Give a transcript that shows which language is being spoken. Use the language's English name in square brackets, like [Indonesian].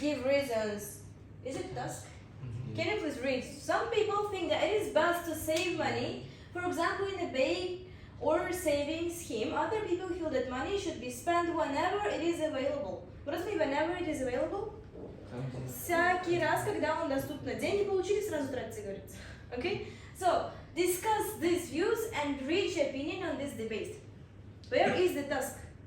[English] give reasons. Is it task? Can you please read? Some people think that it is best to save money, for example in a bank or saving scheme. Other people feel that money should be spent whenever it is available. What does it mean whenever it is available? [Russian] Всякий раз, когда он доступно. Деньги получили, сразу тратите, говорится. [English] Okay? So, discuss these views and reach opinion on this debate. Where is the task?